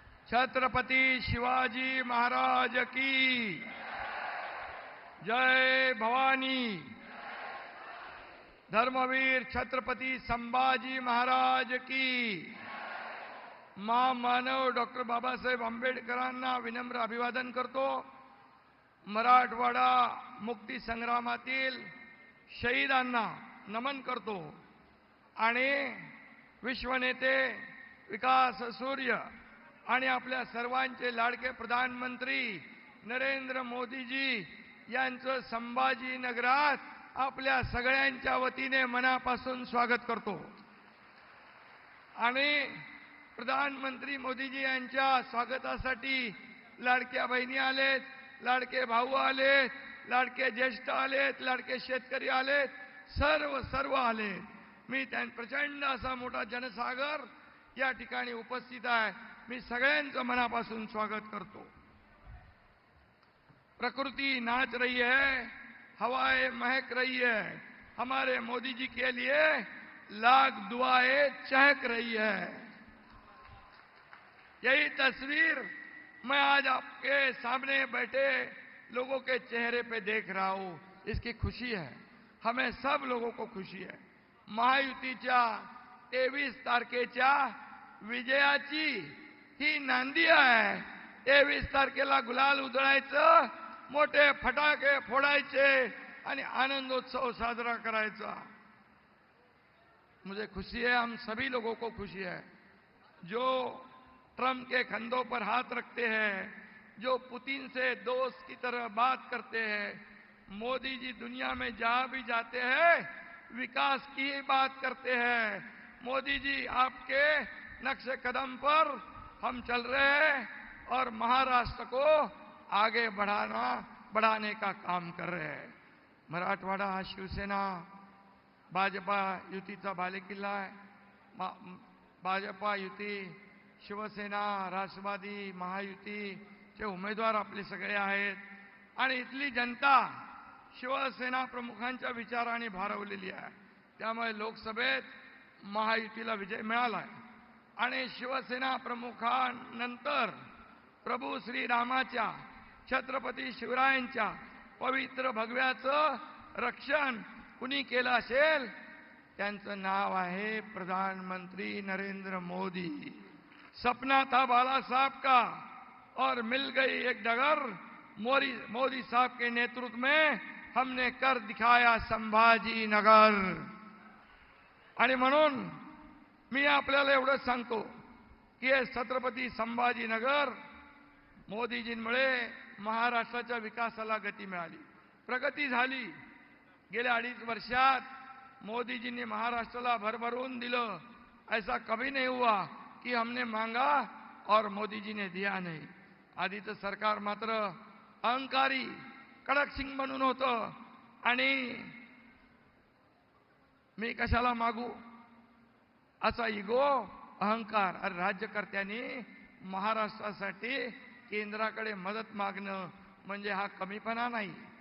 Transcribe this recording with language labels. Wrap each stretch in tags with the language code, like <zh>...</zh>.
<hi>छत्रपति शिवाजी महाराज की जय भवानी। धर्मवीर छत्रपति संभाजी महाराज की।</hi> <mr>महामानव डॉक्टर बाबासाहेब आंबेडकरांना विनम्र अभिवादन करतो। मराठवाडा मुक्ती संग्रामातील शहीदांना नमन करतो आणि विश्वनेते विकास सूर्य आणि आपल्या सर्वांचे लाडके प्रधानमंत्री नरेंद्र मोदीजी यांचं संभाजीनगरात आपल्या सगळ्यांच्या वतीने मनापासून स्वागत करतो। आणि प्रधानमंत्री मोदीजी यांच्या स्वागतासाठी लाडक्या बहिणी आलेत, लाडके भाऊ आलेत, लाडके ज्येष्ठ आलेत, लाडके शेतकरी आलेत, सर्व आलेत। मी प्रचंड असा मोठा जनसागर या ठिकाणी उपस्थित आहे। मी सगळ्यांचं मनापासून स्वागत करतो।</mr> <hi>प्रकृति नाच रही है, हवाएं महक रही है, हमारे मोदी जी के लिए लाख दुआएं चहक रही है। यही तस्वीर मैं आज आपके सामने बैठे लोगों के चेहरे पे देख रहा हूं, इसकी खुशी है, हमें सब लोगों को खुशी आहे.</hi> <mr>महायुतीच्या 23 तारखेच्या विजयाची ही नांदी आहे. 23 तारखेला गुलाल उधळायचं, मोठे फटाके फोडायचे आणि आनंदोत्सव साजरा करायचा.</mr> <hi>मुझे खुशी है, हम सभी लोगों को खुशी है. जो ट्रंप के कंधों पर हाथ रखते हैं, जो पुतिन से दोस्त की तरह बात करते हैं, मोदी जी दुनिया में जहां भी जाते हैं विकास की ही बात करते हैं. मोदी जी आपके नक्शे कदम पर हम चल रहे हैं और महाराष्ट्र को आगे बढ़ाने का काम कर रहे हैं.</hi> <mr>मराठवाडा हा शिवसेना भाजपा युतीचा बालेकिल्ला आहे. भाजपा युती, शिवसेना, राष्ट्रवादी, महायुतीचे उमेदवार आपले सगळे आहेत आणि इथली जनता शिवसेना प्रमुखांच्या विचाराने भारावलेली आहे. त्यामुळे लोकसभेत महायुतीला विजय मिळाला आहे आणि शिवसेना प्रमुखांनंतर प्रभू श्रीरामाच्या, छत्रपती शिवरायांच्या पवित्र भगव्याचं रक्षण कुणी केलं असेल त्यांचं नाव आहे प्रधानमंत्री नरेंद्र मोदी.</mr> <hi>सपना था बाला साहब का और मिल गई एक डगर. मोदी साहब के नेतृत्व में हमने कर दिखाया संभाजी नगर.</hi> <mr>आणि म्हणून मी आपल्याला एवढंच सांगतो की हे छत्रपती संभाजीनगर मोदीजींमुळे महाराष्ट्राच्या विकासाला गती मिळाली, प्रगती झाली. गेल्या 2.5 वर्षात मोदीजींनी महाराष्ट्राला भरभरून दिलं.</mr> <hi>ऐसा कभी नहीं हुआ कि हमने मांगा और मोदीजी ने दिया नहीं.</hi> <mr>आधीचं सरकार मात्र अहंकारी कडक सिंग बनून होतं आणि मी कशाला मागू असा इगो, अहंकार. अरे राज्यकर्त्यांनी महाराष्ट्रासाठी केंद्राकडे मदत मागणं म्हणजे हा कमीपणा नाही.</mr>